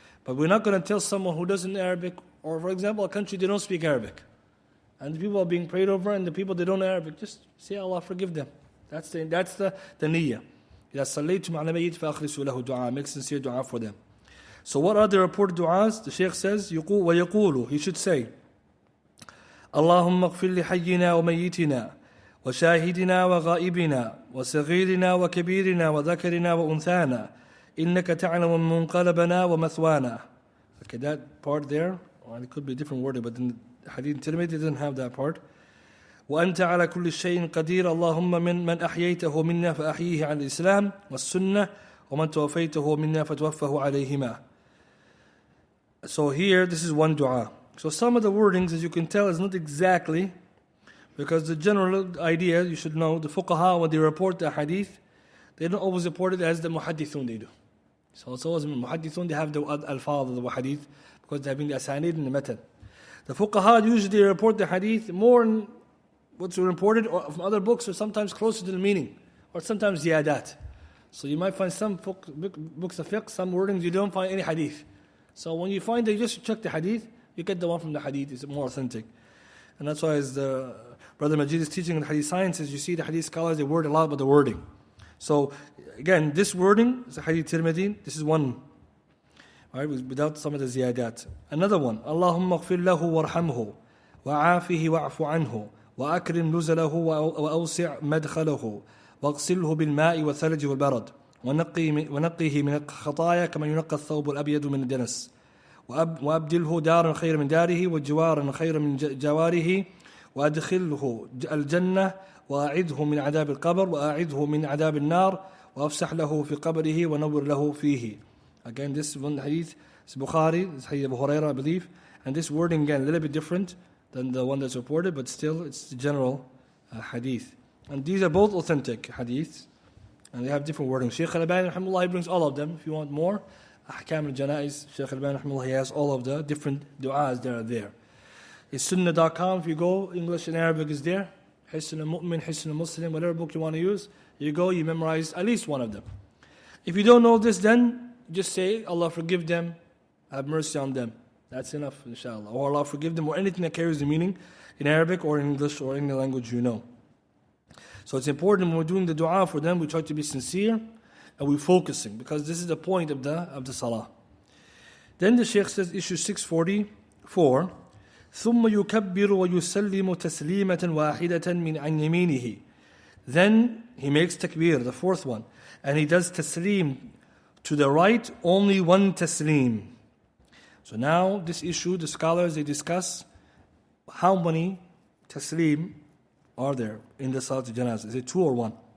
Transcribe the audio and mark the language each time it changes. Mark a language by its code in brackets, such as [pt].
[en] But we're not going to tell someone who doesn't know Arabic, or for example, a country they don't speak Arabic, and the people are being prayed over, and the people they don't know Arabic, just say Allah forgive them. That's the niyyah. [ar] إِذَا صَلَّيْتُمْ عَلَى مَيِّتٍ فَأَخْلِصُوا لَهُ دُعَاء. [en] Make sincere dua for them. So what are the reported du'as? The Shaykh says, [ar] وَيَقُولُ. [en] He should say, [ar] اللهم اغفر لحينا وميتنا وشاهدنا وغائبنا وصغيرنا وكبيرنا وذكرنا وأنثانا إنك تعلم منقلبنا ومثوانا. [en] Okay, that part there, well, it could be a different wording, but in the Hadith in Tirmidhi, it doesn't have that part. [ar] وأنت على كل شيء قدير اللهم من أحييته منا فأحييه على الإسلام والسنة ومن توفيته منا فتوفه عليهما. [en] So here, this is one dua. So some of the wordings, as you can tell, is not exactly, because the general idea, you should know, the fuqaha, when they report the hadith, they don't always report it as the muhaddithun they do. So it's always muhaddithun, they have the al-fadh of the hadith, because they have the asanid and the matan. The fuqaha usually report the hadith more in what's reported from other books, or sometimes closer to the meaning, or sometimes ziyadat. So you might find some books of fiqh, some wordings, you don't find any hadith. So when you find that, you just check the hadith, you get the one from the hadith, it's more authentic. And that's why, as the Brother Majid is teaching in hadith sciences, you see the hadith scholars, they word a lot about the wording. So again, this wording is a hadith Tirmidhi, this is one, right, without some of the ziyadat. Another one, [ar] Allahumma ghfir lahu warhamhu, wa'afihi wa'afu anhu, وأكرم نزله وأوسع مدخله واغسله بالماء والثلج والبرد ونقيه من الخطايا كما ينقى الثوب الأبيض من الدنس وأبدله دارا خيرا من داره وجوارا خيرا من جواره وأدخله الجنة وأعذه من عذاب القبر وأعذه من عذاب النار وأفسح له في قبره ونور له فيه. [en] Again, this one hadith is Bukhari, this hadith Abu Hurairah, I believe, and this wording again a little bit different than the one that's reported, but still it's the general hadith. And these are both authentic hadiths, and they have different wording. Shaykh Al-Albani rahimahullah, he brings all of them. If you want more, Ahkam al-Janaiz, Shaykh Al-Albani rahimahullah, he has all of the different du'as that are there. It's sunnah.com, if you go, English and Arabic is there. Hisn al-Mu'min, Hisn al-Muslim, whatever book you want to use, you go, you memorize at least one of them. If you don't know this, then just say, Allah forgive them, have mercy on them. That's enough, inshallah. Or Allah forgive them, or anything that carries the meaning in Arabic or in English or any language you know. So it's important when we're doing the dua for them, we try to be sincere and we're focusing, because this is the point of the salah. Then the Shaykh says, issue 644, [ar] ثُمَّ يُكَبِّرُ وَيُسَلِّمُ تَسْلِيمَةً وَاحِدَةً مِنْ عَنْ يَمِينِهِ. [en] Then he makes takbir, the fourth one, and he does taslim to the right, only one taslim. So now, this issue, the scholars, they discuss how many taslim are there in the Salat al-Janazah. Is it 2 or 1?